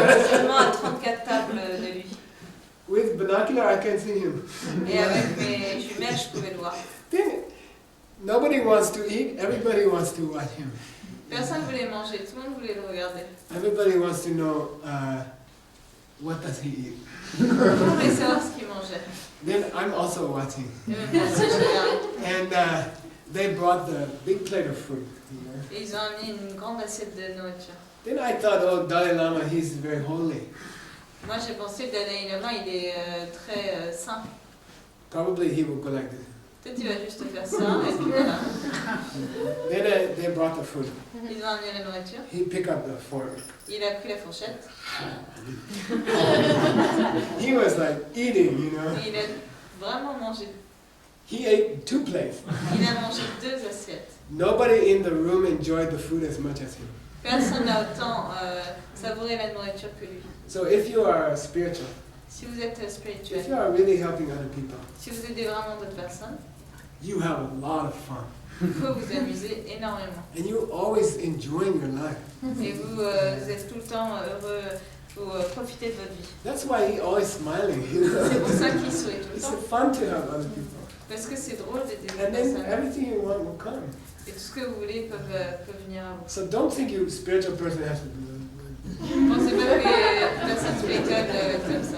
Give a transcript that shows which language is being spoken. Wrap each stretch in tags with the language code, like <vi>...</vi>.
<fr>Seulement à 34 tables de lui.</fr> <en>With binocular, I can see him.</en> <fr>Et avec mes jumelles, je pouvais le voir.</fr> <en>Then nobody wants to eat. Everybody wants to watch him.</en> <fr>Personne ne voulait manger, tout le monde voulait le regarder.</fr> <en>Everybody wants to know what does he eat.</en> <fr>Tout le monde voulait savoir ce qu'il mangeait.</fr> <en>Then I'm also watching.</en> <fr>Et même moi aussi, je regardais.</fr> <en>And they brought the big plate of food. You know?</en> <fr>Et ils ont amené une grande assiette de nourriture.</fr> <en>Then I thought, oh, Dalai Lama, he's very holy.</en> <fr>Moi, j'ai pensé que Dalai Lama, il est très saint.</fr> <en>Probably he will go like this.</en> <fr>Peut-être il va juste faire ça, et puis voilà.</fr> <en>Then they brought the food.</en> <fr>Ils ont amené la nourriture.</fr> <en>He picked up the fork.</en> <fr>Il a pris la fourchette.</fr> <en>He was like eating, you know.</en> <fr>Et il a vraiment mangé.</fr> <en>He ate 2 plates.</en> <fr>Il a mangé 2 assiettes.</fr> <en>Nobody in the room enjoyed the food as much as him.</en> <fr>Personne n'a autant savouré la nourriture que lui.</fr> <en>So if you are spiritual,</en> <fr>Si vous êtes</fr> <en>if</en> <fr>spirituel,</fr> <en>you are really helping other people,</en> <fr>si vous aidez vraiment d'autres personnes,</fr> <en>you have a lot of fun.</en> <fr>il faut vous amuser énormément.</fr> <en>And you always enjoying your life. Et vous êtes tout le temps heureux, vous profitez de votre vie. That's why he always smiling. You know?</en> <fr>C'est pour ça qu'il sourit tout le</fr> <en>It's</en> <fr>temps.</fr> <en>fun to have other people.</en> <fr>Parce que c'est drôle d'aider des</fr> <en>And then</en> <fr>personnes.</fr> <en>everything you want will come.</en> <fr>Et tout ce que vous voulez peut venir à vous.</fr> <en>So don't think you spiritual person has to do</en> <fr>Pensez pas que les personnes spirituelles doivent être comme ça.</fr>